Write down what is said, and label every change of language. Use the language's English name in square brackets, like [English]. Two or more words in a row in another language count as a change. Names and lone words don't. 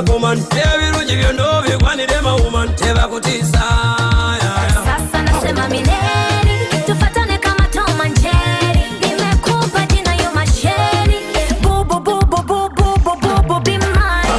[English] woman. [Ganda] Ebirungi byonna bigwanire ma woman. Teba kutisa. [Swahili] Sasa nasema milele, tufatane kama Tom and Jerry. Nimekupa jina yo masheri. [English] Boo boo boo boo boo boo boo boo boo be mine.